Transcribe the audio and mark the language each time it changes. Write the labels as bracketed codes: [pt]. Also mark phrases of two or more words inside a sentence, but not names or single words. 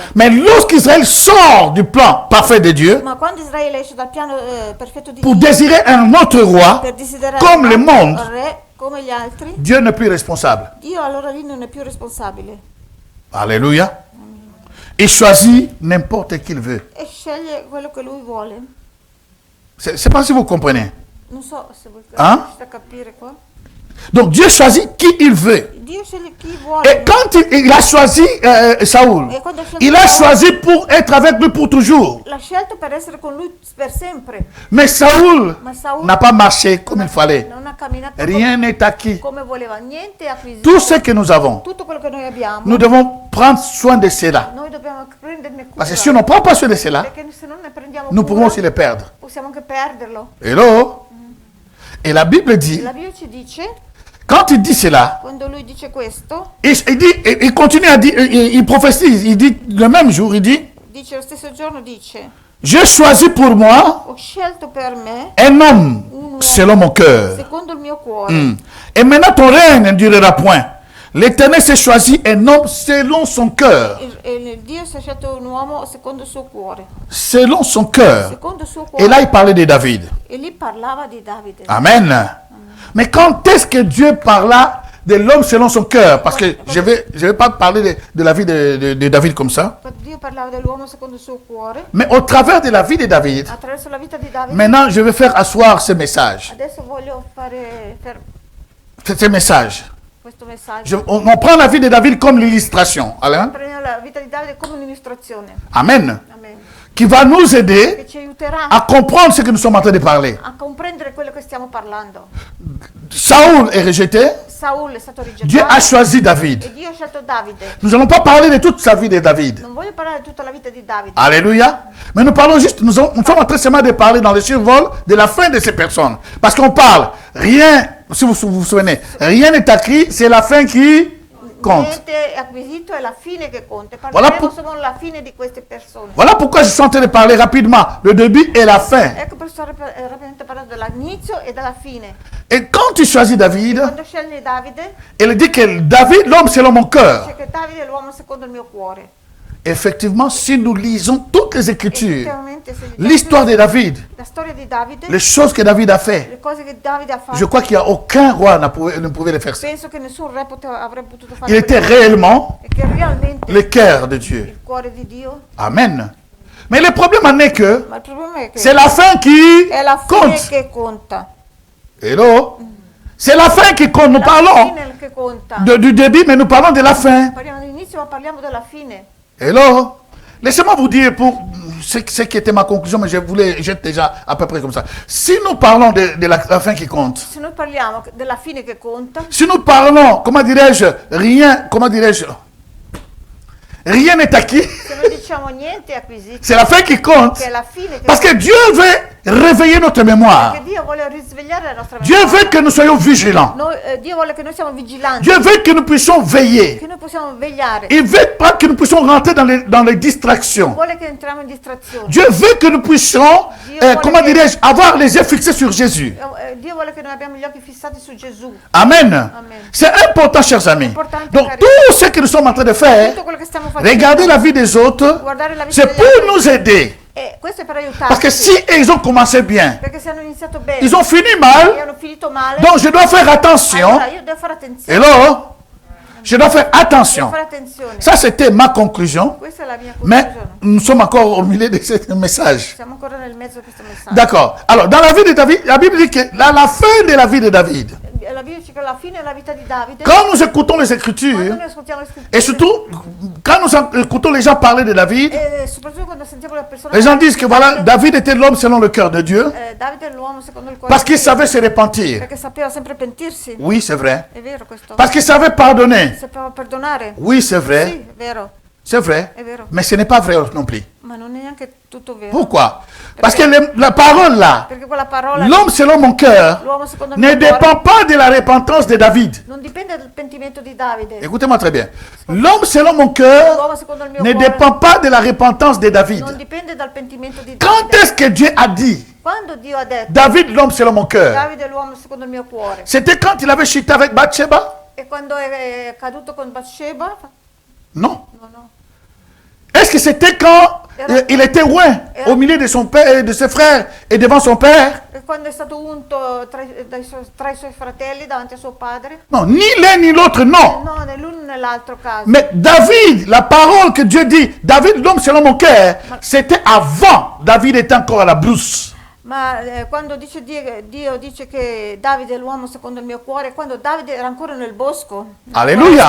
[fr] mais lorsqu'Israël sort du plan parfait de Dieu [it] Ma quando Israele esce dal piano perfetto di [fr] pour [it] Dio [fr] désirer un autre roi, [it] per desiderare [fr] comme le un monde, [it] re come gli altri, [fr] Dieu n'est plus responsable. [it] Dio allora lì non è più responsabile [fr] Alléluia. Il choisit n'importe qui il veut. [it] e sceglie quello che lui vuole. [fr] C'est pas si vous comprenez. [it] Non so se voi Ah? riuscite a capire qua. [fr] Donc Dieu choisit qui il veut. [it] Dio sceglie chi vuole. [fr] Et quand il a choisi Saoul, [it] E quando ha scelto [fr] il a [it] Saul, [fr] choisi pour être avec lui pour toujours. [it] l'ha scelto per essere con lui per sempre. [fr] Mais Saoul [it] Ma Saul [fr] n'a pas marché comme il fallait. [it] non ha camminato [fr] Rien n'est acquis. [it] come voleva, niente è acquisito. [fr] Tout ce que nous avons, [it] Tutto quello che noi abbiamo, [fr] nous devons prendre soin de cela. [it] noi dobbiamo prenderne cura. [fr] Parce que si on ne prend pas soin de cela, [it] Perché se non ne prendiamo [fr] nous [it] cura, [fr] pouvons aussi le perdre. [it] possiamo anche perderlo. [fr] Hello? Et la Bible dit, [it] La Bibbia ci dice, [fr] quand il dit cela, [it] quando lui dice questo, [fr] il continue à dire, il prophétise, il dit le même jour, il dit, [it] dice lo stesso giorno, dice, [fr] j'ai choisi pour moi [it] ho scelto per me [fr] un homme selon mon cœur. [it] secondo il mio cuore. [fr] Et maintenant ton règne ne durera point. L'Éternel s'est choisi un homme selon son cœur. [it] E Dio si è scelto un uomo secondo il suo cuore. [fr] Selon son cœur. [it] Secondo il suo cuore. [fr] Et là, il parlait de David. [it] E lì parlava di Davide. Amen. [fr] Mais quand est-ce que Dieu parla de l'homme selon son cœur? Parce que je vais pas parler de la vie de David comme ça. [it] Quando Dio parlava dell'uomo secondo il suo cuore, [fr] Mais au travers de la vie de David, [it] attraverso la vita di Davide, [fr] maintenant, je vais faire asseoir ce message. [it] adesso voglio fare [fr] Ce message. [it] questo messaggio. [fr] On prend la vie de David comme l'illustration. Alain? [it] Prendiamo la vita di Davide come un'illustrazione. Amen. Amen. [fr] Qui va nous aider [it] Che ci aiuterà [fr] à comprendre ce que nous sommes en train de parler. [it] a comprendere quello che stiamo parlando. [fr] Saoul est rejeté. [it] Saul è stato [fr] Dieu a [it] rigettato [fr] choisi David. [it] e Dio ha scelto Davide. [fr] Nous n'allons pas parler de toute sa vie de David. [it] Non voglio parlare di tutta la vita di Davide. [fr] Alléluia. Mais nous parlons juste, nous sommes en train seulement de parler dans le survol de la fin de ces personnes. Parce qu'on parle, rien, si vous vous souvenez, rien n'est écrit, c'est la fin qui compte. [it] Niente è acquisito, è la fine che conta. [fr] Voilà [it] Parleremo [fr] pour- [it] solo della fine di queste persone. [fr] Voilà pourquoi je suis en train de parler rapidement, le début et la fin. [it] Ecco per sto rapidamente parlando dell'inizio e della fine. [fr] Et quand tu choisis David, [it] Quando sceglie Davide, [fr] il dit que David, l'homme selon mon cœur. [it] dice che Davide è l'uomo secondo il mio cuore. [fr] Effectivement, si nous lisons toutes les Écritures, [it] Effettivamente, se [fr] l'histoire de David, [it] la storia di Davide, [fr] les choses que David a fait, [it] le cose che Davide ha fatto, [fr] je crois qu'il n'y a aucun roi ne pouvait le faire ça. [it] penso che nessun re avrebbe potuto fare [fr] Il était [it] quelle cose. [fr] réellement [it] E che realmente [fr] le cœur de Dieu. [it] il cuore di Dio. Amen. [fr] Mais le problème en est que [it] Ma il problema è che [fr] c'est la fin qui [it] è la fine [fr] compte. [it] che conta. [fr] Hello? C'est la fin qui compte. Nous [it] La [fr] parlons [it] fine che conta. [fr] du début, mais nous parlons de la fin. [it] Parliamo dell'inizio, ma parliamo della fine. [fr] Hello? Laissez-moi vous dire pour ce qui était ma conclusion, mais j'ai déjà à peu près comme ça. Si nous parlons de la fin qui compte, [it] Se noi parliamo della fine che conta, [fr] si nous parlons, rien n'est acquis, [it] se noi diciamo niente è acquisito, [fr] c'est la fin qui compte. [it] che è la fine che [fr] Parce que Dieu veut réveiller notre mémoire. [it] perché Dio vuole risvegliare la nostra [fr] Dieu [it] memoria. [fr] veut que nous soyons vigilants. [it] Dio vuole che noi siamo vigilanti, [fr] Dieu veut que nous puissions veiller. [it] che noi possiamo vegliare. [fr] Il veut pas que nous puissions rentrer dans les distractions. [it] Vuole che entriamo in distrazione. [fr] Dieu veut que nous puissions, avoir les yeux fixés sur Jésus. [it] Dio vuole che noi abbiamo gli occhi fissati su Gesù. Amen. [fr] C'est important, chers amis. [it] Importante, [fr] Donc, [it] cari. [fr] tout ce que nous sommes en train de faire, [it] Tutto quello che stiamo facendo, [fr] regarder la vie des autres, [it] guardare la vita [fr] c'est [it] degli [fr] pour [it] altri, [fr] nous aider. [it] questo è per [fr] Parce que [it] aiutarci. [fr] si ils ont commencé bien, [it] Perché se hanno iniziato bene [fr] ils ont fini [it] e [fr] mal, [it] hanno finito male, [fr] donc je dois faire attention. [it] allora io devo fare attenzione. [fr] Hello? Je dois faire [it] Devo [fr] attention. [it] fare attenzione. [fr] Ça, c'était ma conclusion. [it] Questa è la mia [fr] Mais [it] conclusione. [fr] nous sommes encore au milieu de ce message. [it] Siamo ancora nel mezzo di questo messaggio. [fr] D'accord. Alors, dans la vie de David, la Bible dit que la fin de la vie de David, [it] La Bibbia dice che alla fine della vita di Davide, [fr] quand nous écoutons les [it] quando [fr] Écritures, [it] noi ascoltiamo le scritture, [fr] et surtout quand nous écoutons les gens parler de David, [it] e soprattutto quando sentiamo le persone [fr] les gens [it] parlare [fr] disent [it] di [fr] que voilà, [it] Davide, [fr] David était l'homme selon le cœur de Dieu, [it] Davide è l'uomo secondo il cuore [fr] parce [it] di [fr] qu'il [it] Dio, [fr] savait se repentir. [it] perché sapeva sempre pentirsi. [fr] Oui, c'est vrai. [it] È vero questo? [fr] Parce qu'il savait pardonner. [it] Sapeva perdonare. [fr] Oui, c'est vrai. [it] Sì, è vero, [fr] C'est vrai. [it] è vero. [fr] Mais ce n'est pas vrai non plus. [it] Ma non è neanche tutto vero. [fr] Pourquoi? Parce que la parole là, [it] Perché quella parola, [fr] l'homme selon mon cœur, [it] l'uomo secondo il [fr] ne [it] mio cuore, [fr] dépend pas de la repentance de David. [it] non dipende dal pentimento di Davide. [fr] Écoutez-moi très bien. L'homme selon mon cœur [it] L'uomo secondo il mio [fr] ne [it] cuore [fr] dépend pas de la repentance de [it] non [fr] David. [it] dipende dal pentimento di [fr] Quand [it] Davide. [fr] est-ce que Dieu a dit, [it] Quando Dio ha detto [fr] David, l'homme selon mon cœur, [it] Davide è l'uomo secondo il mio cuore, [fr] c'était quand il avait chuté avec Bathsheba? [it] e quando è caduto con Bathsheba, [fr] Non. [it] no. [fr] Est-ce que c'était quand il était loin au milieu de son père et de ses frères et devant son père? [it] E quando è stato unto tra i suoi fratelli davanti a suo padre? [fr] Non, ni l'un ni l'autre, non. [it] No, né l'uno né l'altro caso. [fr] Mais David, la parole que Dieu dit, David, l'homme selon mon cœur, c'était avant David était encore à la brousse. [it] Ma quando dice Dio dice che Davide è l'uomo secondo il mio cuore, quando Davide era ancora nel bosco, [fr] Alléluia.